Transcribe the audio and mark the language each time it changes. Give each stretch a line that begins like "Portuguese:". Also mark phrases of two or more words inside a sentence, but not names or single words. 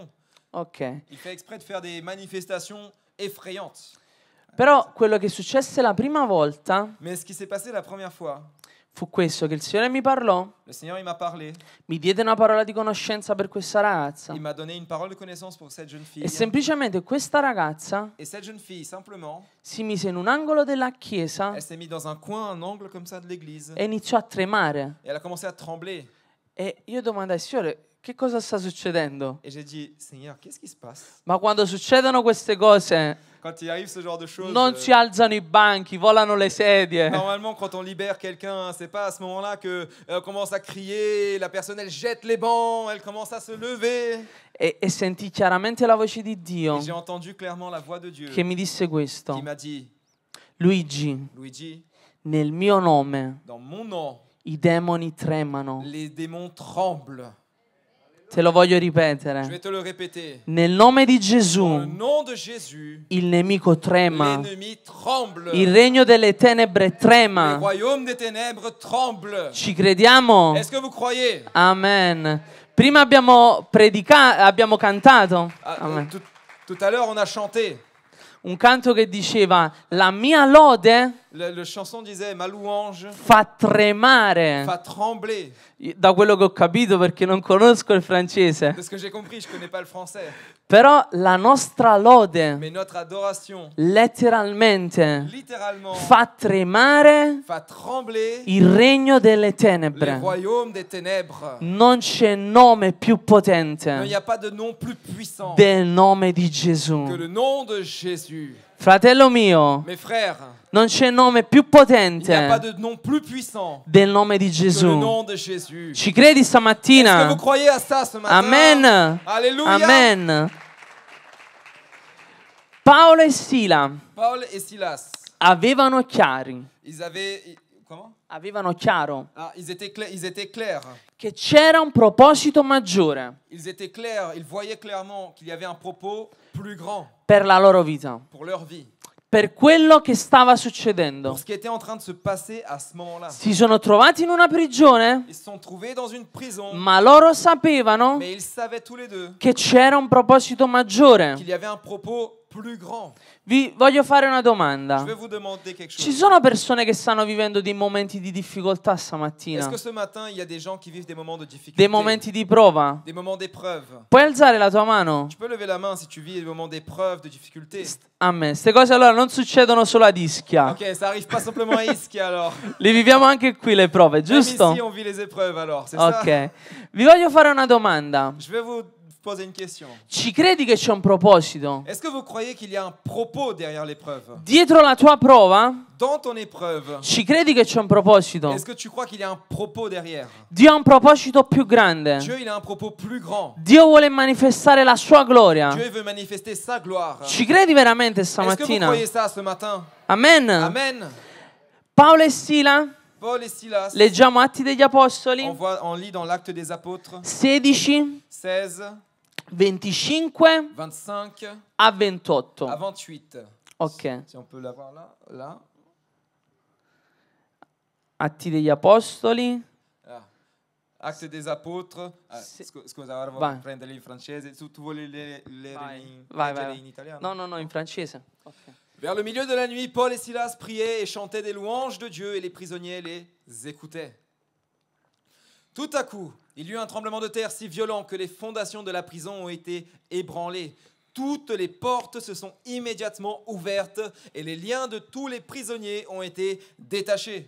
French: Ok. Il fait exprès de faire des manifestations effrayantes.
Italian: Però quello che successe la prima volta
French: Mais ce qui s'est passé la première fois,
Italian: fu questo, che il Signore mi parlò,
French: le Seigneur il m'a parlé,
Italian: mi diede una parola di conoscenza per questa ragazza
French: il m'a donné une parole de connaissance pour cette jeune fille.
Italian: e semplicemente questa ragazza
French: Et cette jeune fille, simplement,
Italian: si mise in un angolo della chiesa
French: elle s'est mise dans un coin, un angle comme ça de l'église,
Italian: e iniziò a tremare.
French: et elle a commencé à trembler.
Italian: E io domandai: Signore, che cosa sta succedendo?
French: Et j'ai dit, Seigneur, qu'est-ce qui se passe?
Italian: Ma quando succedono queste cose,
French: Quand il arrive ce genre de choses,
Italian: non si alzano i banchi, volano le sedie.
French: normalement, quand on libère quelqu'un, c'est pas à ce moment-là que commence à crier, la personne elle jette les bancs, elle commence à se lever.
Italian: E sentì chiaramente la voce di Dio
French: Et j'ai entendu clairement la voix de Dieu
Italian: che mi disse
French: qui
Italian: questo:
French: m'a dit,
Italian: Luigi,
French: Luigi,
Italian: nel mio nome
French: dans mon nom,
Italian: i demoni tremano.
French: les démons tremblent.
Italian: Te lo voglio
French: Je
Italian: ripetere.
French: vais te le répéter.
Italian: Nel nome di
French: Dans le
Italian: Gesù
French: nom de Jésus,
Italian: il nemico trema,
French: l'ennemi tremble.
Italian: il regno delle tenebre
French: Le
Italian: trema.
French: royaume des ténèbres tremble.
Italian: Ci crediamo?
French: Est-ce que vous croyez? Amen.
Italian: Prima abbiamo predicato, abbiamo cantato.
French: Ah, Amen. tout à l'heure, on a chanté.
Italian: Un canto che diceva: la mia lode
French: La chanson disait, ma louange
Italian: fa tremare.
French: va trembler.
Italian: Da quello che ho capito, perché non conosco il francese.
French: De ce que j'ai compris, je connais pas le français.
Italian: Però la nostra lode
French: Mais notre adoration,
Italian: letteralmente
French: littéralement,
Italian: fa tremare
French: va trembler
Italian: il regno delle
French: le
Italian: tenebre.
French: royaume des ténèbres.
Italian: Non c'è nome più
French: Il n'y
Italian: potente
French: a pas de nom plus puissant
Italian: del nome di
French: que
Italian: Gesù.
French: le nom de Jésus.
Italian: Fratello mio,
French: Mes frères,
Italian: non c'è nome più
French: il n'y a pas
Italian: potente
French: de nom plus puissant
Italian: del nome di
French: que le
Italian: Gesù.
French: nom de Jésus.
Italian: Ci credi
French: Est-ce que
Italian: stamattina?
French: vous croyez à ça ce matin? Amen. Alléluia.
Italian: Amen. Paolo e Sila
French: Paul et Silas,
Italian: avevano chiari,
French: ils avaient... Comment?
Italian: avevano chiaro
French: Ah, ils étaient clairs.
Italian: che c'era un proposito maggiore
French: Ils étaient clairs, ils voyaient clairement qu'il y avait un propos plus grand
Italian: per la loro vita,
French: pour leur vie,
Italian: per quello che stava succedendo.
French: pour ce qui était en train de se passer à ce moment-là.
Italian: Si sono trovati in una prigione,
French: Ils se sont trouvés dans une prison,
Italian: ma loro sapevano
French: mais ils savaient tous les deux
Italian: che c'era un proposito maggiore.
French: qu'il y avait un propos plus grand.
Italian: Vi voglio fare una
French: Je
Italian: domanda.
French: vais vous demander quelque
Italian: Ci
French: chose.
Italian: sono persone che stanno vivendo dei momenti di difficoltà
French: Est-ce
Italian: stamattina?
French: que ce matin, il y a des gens qui vivent des moments de difficulté,
Italian: Dei momenti di prova?
French: des moments d'épreuve?
Italian: Puoi alzare la tua mano?
French: Tu peux lever la main si tu vis des moments d'épreuve, de difficulté. Amen.
Italian: Queste cose allora non succedono solo ad Ischia.
French: Ok, ça arrive pas simplement à Ischia alors.
Italian: Le viviamo anche qui le prove,
French: Même
Italian: giusto?
French: ici, on vit les épreuves alors, c'est ça? Ok.
Italian: Vi voglio fare una domanda.
French: Je vais vous poser une question.
Italian: Ci credi che c'è un proposito?
French: Est-ce que vous croyez qu'il y a un propos derrière l'épreuve?
Italian: Dietro la tua prova?
French: Dans ton épreuve,
Italian: Ci credi che c'è un proposito?
French: est-ce que tu crois qu'il y a un propos derrière?
Italian: Dio ha un proposito più grande.
French: Dieu, il a un propos plus grand.
Italian: Dio vuole manifestare la sua gloria.
French: Dieu veut manifester sa gloire.
Italian: Ci credi veramente
French: Est-ce que vous
Italian: stamattina?
French: croyez ça ce matin? Amen. Amen.
Italian: Paolo e Sila,
French: Paul et Silas,
Italian: leggiamo Atti degli Apostoli
French: on lit dans l'Acte des Apôtres
Italian: 16,
French: 16,
Italian: 25
French: 25
Italian: a 28.
French: à 28.
Italian: Ok,
French: Si on peut l'avoir là.
Italian: Atti degli Apostoli.
French: Ah. Acte des Apôtres.
Italian: Sì. Scusa, ora Vai. voglio prendere in francese. Tu vuoi leggere Vai. in italiano? No, in francese. Ok.
French: Vers le milieu de la nuit, Paul et Silas priaient et chantaient des louanges de Dieu et les prisonniers les écoutaient. Tout à coup, il y eut un tremblement de terre si violent que les fondations de la prison ont été ébranlées. Toutes les portes se sont immédiatement ouvertes et les liens de tous les prisonniers ont été détachés.